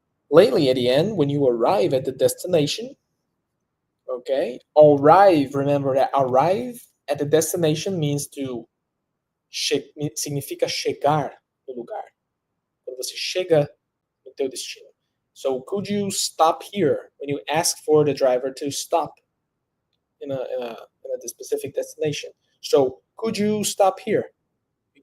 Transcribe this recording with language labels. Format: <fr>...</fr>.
<en>Lately, at the end, when you arrive at the destination, okay, arrive, remember that arrive at the destination means to</en> <pt>significa chegar no lugar. Quando você chega no teu destino.</pt> <en>So could you stop here when you ask for the driver to stop in a specific destination? So could you stop here? You</en>